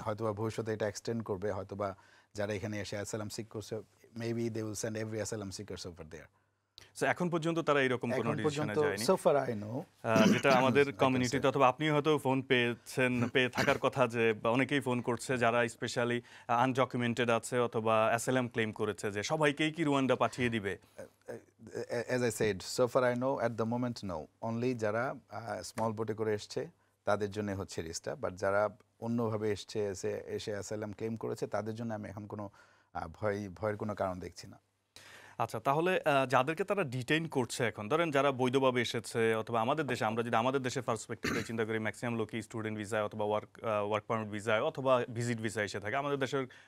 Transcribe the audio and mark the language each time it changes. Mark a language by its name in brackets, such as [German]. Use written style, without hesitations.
[Bangla] হয়তোবা ভবিষ্যতে এটা এক্সটেন্ড করবে, হয়তোবা যারা এখানে এসে অ্যাসাইলাম সিক করছে, [English] Maybe they will send every asylum seekers over there. [Bangla] So এখন পর্যন্ত তারা এরকম কোনো ডিসিশনে যায়নি, [English] So far I know. [Bangla] যেটা আমাদের কমিউনিটিতে, অথবা আপনি হয়তো ফোন পেয়ে থাকার কথা, যে অনেকেই ফোন করছে যারা স্পেশালি আনডকুমেন্টেড আছে অথবা অ্যাসাইলাম ক্লেম করেছে, যে সবাইকেই কি রুয়ান্ডা পাঠিয়ে দিবে? [English] as I said, so far I know at the moment no. [Bangla] Only যারা স্মল বোটে করে এসছে তাদের জন্য হচ্ছে রিস্কটা, বাট যারা অন্যভাবে এসে অ্যাসাইলাম ক্লেম করেছে তাদের জন্য আমি এখন কোনো ভয়ের কোনো কারণ দেখছি না। আচ্ছা, তাহলে যাদেরকে তারা ডিটেইন করছে এখন, ধরেন যারা বৈধভাবে এসেছে অথবা আমাদের দেশে, আমরা যদি আমাদের দেশের পার্সপেক্টিভ থেকে চিন্তা করি, ম্যাক্সিমাম লোকই স্টুডেন্ট ভিসায় অথবা ওয়ার্ক পারমিট ভিসায় অথবা ভিজিট ভিসায় এসে থাকে আমাদের দেশের।